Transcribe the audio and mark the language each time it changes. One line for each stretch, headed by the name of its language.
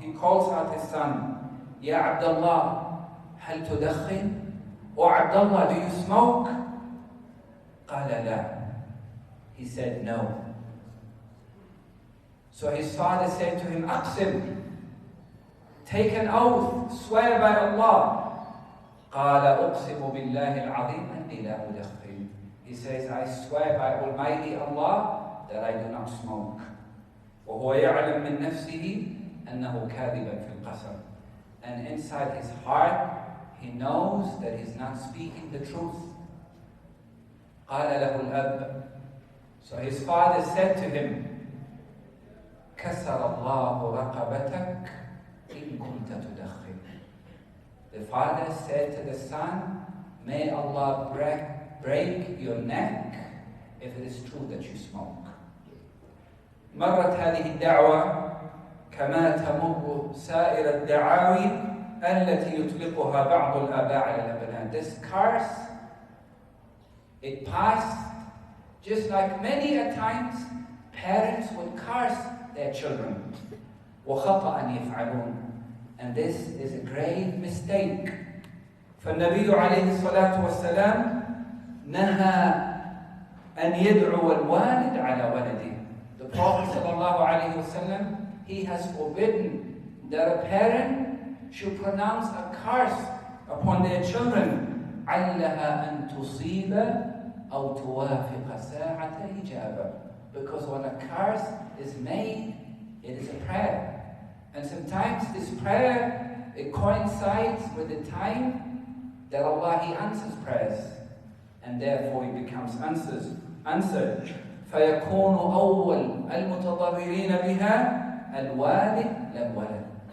English: He calls out his son,
Arabic: يا عبد الله هل تدخن؟
English: Oh Abdullah, do you smoke?
Arabic: قال لا.
English: He said no. So his father said to him, Aqsim, take an oath, swear by Allah.
Arabic: قال أقسم بالله العظيم أني لا أدخن.
English: He says, I swear by Almighty Allah that I do not smoke.
Arabic: وهو يعلم من نفسه أنه كاذبا في القسم.
English: And inside his heart, he knows that he's not speaking the truth.
Arabic: قال له الأب.
English: So his father said to him,
Arabic: كسر الله رقبتك إن كنت تدخن.
English: The father said to the son, may Allah break your neck if it is true that you smoke.
Arabic: مرت هذه الدعوة كما تمر سائر الدعاوي التي يطلقها بعض الآباء على الأبناء.
English: This curse, it passed just like many a times parents would curse their children.
Arabic: وخطأ يفعلون.
English: And this is a grave mistake.
Arabic: فالنبي عليه الصلاة والسلام نهى أن يدعو الوالد على ولده.
English: The Prophet sallallahu alayhi wasallam, he has forbidden that a parent should pronounce a curse upon their children.
Arabic: علها أن تصيب أو توافق ساعة إجابة.
English: Because when a curse is made, it is a prayer. And sometimes this prayer, it coincides with the time that Allah, He answers prayers. And therefore it becomes answered.
Arabic: فيكون أول المتضررين بها الوالد لا الولد.